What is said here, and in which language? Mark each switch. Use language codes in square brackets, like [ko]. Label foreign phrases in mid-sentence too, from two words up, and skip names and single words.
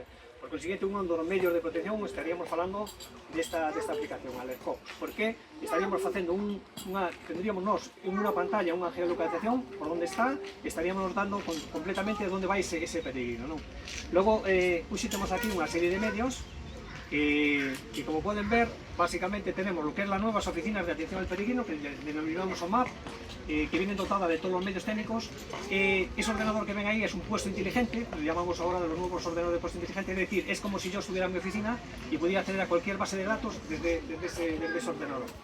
[gl] Por consiguiente, un dos medios de protección estaríamos falando desta aplicación, Alercop, porque estaríamos facendo tendríamos nós unha pantalla, unha geolocalización por onde está, estaríamos dando completamente onde vai ese peregrino, non? Logo, hoxe temos aquí unha serie de medios que, como poden ver, [es] básicamente tenemos lo que es las nuevas oficinas de atención al peregrino, que denominamos OMAP, que vienen dotadas de todos los medios técnicos. Ese ordenador que ven ahí es un puesto inteligente, lo llamamos ahora de los nuevos ordenadores de puesto inteligente, es decir, es como si yo estuviera en mi oficina y pudiera acceder a cualquier base de datos desde ese ordenador.